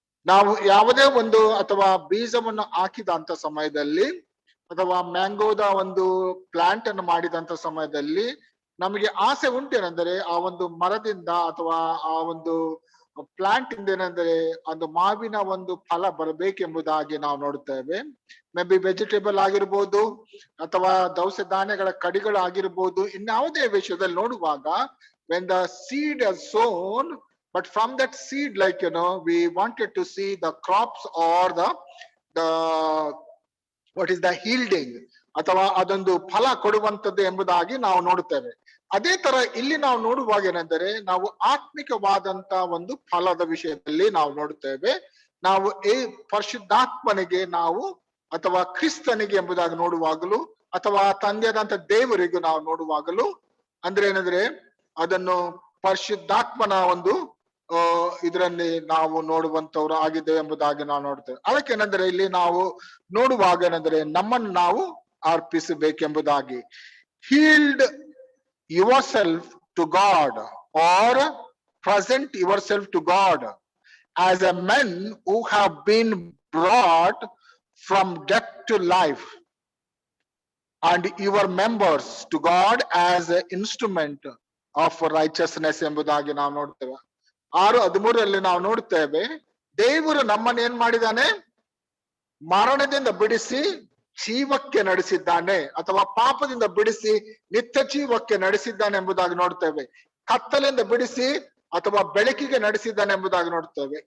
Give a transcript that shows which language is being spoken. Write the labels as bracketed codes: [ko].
[kn] ನಾವು ಯಾವುದೇ ಒಂದು ಅಥವಾ ಬೀಜವನ್ನು ಹಾಕಿದಂತ ಸಮಯದಲ್ಲಿ ಅಥವಾ ಮ್ಯಾಂಗೋದ ಒಂದು ಪ್ಲಾಂಟ್ ಅನ್ನು ಮಾಡಿದಂತ ಸಮಯದಲ್ಲಿ ನಮಗೆ ಆಸೆ ಉಂಟೇನೆಂದರೆ ಆ ಒಂದು ಮರದಿಂದ ಅಥವಾ ಆ ಒಂದು ಪ್ಲಾಂಟ್ ಇಂದ ಏನೆಂದರೆ ಒಂದು ಮಾವಿನ ಒಂದು ಫಲ ಬರಬೇಕೆಂಬುದಾಗಿ ನಾವು ನೋಡುತ್ತೇವೆ. ಮೇ ಬಿ ವೆಜಿಟೇಬಲ್ ಆಗಿರ್ಬೋದು ಅಥವಾ ದವಸ ಧಾನ್ಯಗಳ ಕಡಿಗಳಾಗಿರ್ಬೋದು, ಇನ್ಯಾವುದೇ ವಿಷಯದಲ್ಲಿ ನೋಡುವಾಗ [en] when the seed is sown, but from that seed, like we wanted to see the crops or the what is the yielding [kn] ಅಥವಾ ಅದೊಂದು ಫಲ ಕೊಡುವಂತದ್ದು ಎಂಬುದಾಗಿ ನಾವು ನೋಡುತ್ತೇವೆ. ಅದೇ ತರ ಇಲ್ಲಿ ನಾವು ನೋಡುವಾಗ ಏನೆಂದರೆ ನಾವು ಆತ್ಮಿಕವಾದಂತ ಒಂದು ಫಲದ ವಿಷಯದಲ್ಲಿ ನಾವು ನೋಡುತ್ತೇವೆ. ನಾವು ಪರಿಶುದ್ಧಾತ್ಮನಿಗೆ ನಾವು ಅಥವಾ ಕ್ರಿಸ್ತನಿಗೆ ಎಂಬುದಾಗಿ ನೋಡುವಾಗಲೂ ಅಥವಾ ತಂದೆಯಾದಂತ ದೇವರಿಗೂ ನಾವು ನೋಡುವಾಗಲೂ ಅಂದ್ರೆ ಏನಂದ್ರೆ ಅದನ್ನು ಪರಿಶುದ್ಧಾತ್ಮನ ಒಂದು ಇದರಲ್ಲಿ ನಾವು ನೋಡುವಂತವ್ರು ಆಗಿದ್ದೇವೆ ಎಂಬುದಾಗಿ ನಾವು ನೋಡ್ತೇವೆ. ಅದಕ್ಕೇನೆಂದ್ರೆ ಇಲ್ಲಿ ನಾವು ನೋಡುವಾಗ ಏನಂದ್ರೆ ನಮ್ಮನ್ನು ನಾವು ಅರ್ಪಿಸಬೇಕೆಂಬುದಾಗಿ, [en] yield yourself to God or present yourself to God as a men who have been brought from death to life, and your members to God as an instrument of righteousness [kn] ಎಂಬುದಾಗಿ ನಾವು ನೋಡ್ತೇವೆ. 6:13 ನಾವು ನೋಡ್ತೇವೆ, ದೇವರು ನಮ್ಮನ್ನು ಏನ್ ಮಾಡಿದಾನೆ, ಮರಣದಿಂದ ಬಿಡಿಸಿ ಜೀವಕ್ಕೆ ನಡೆಸಿದ್ದಾನೆ ಅಥವಾ ಪಾಪದಿಂದ ಬಿಡಿಸಿ ನಿತ್ಯ ಜೀವಕ್ಕೆ ನಡೆಸಿದ್ದಾನೆ ಎಂಬುದಾಗಿ ನೋಡ್ತೇವೆ. ಕತ್ತಲೆಯಿಂದ ಬಿಡಿಸಿ ಅಥವಾ ಬೆಳಕಿಗೆ ನಡೆಸಿದ್ದಾನೆ ಎಂಬುದಾಗಿ ನೋಡ್ತೇವೆ.